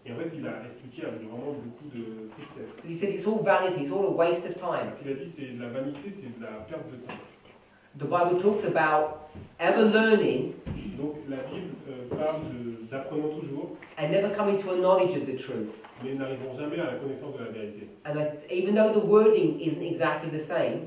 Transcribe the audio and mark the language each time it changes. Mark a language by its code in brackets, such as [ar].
[fr] Et en fait, il a expliqué avec vraiment beaucoup de tristesse. [en] He says it's all vanity, it's all a waste of time. [fr] Il a dit c'est de la vanité, c'est de la perte de temps. [en] The Bible talks about ever learning [fr] Donc la Bible parle d'apprenant toujours, [en] and never coming to a knowledge of the truth. [fr] mais n'arrivons jamais à la connaissance de la vérité. [en] And even though the wording isn't exactly the same,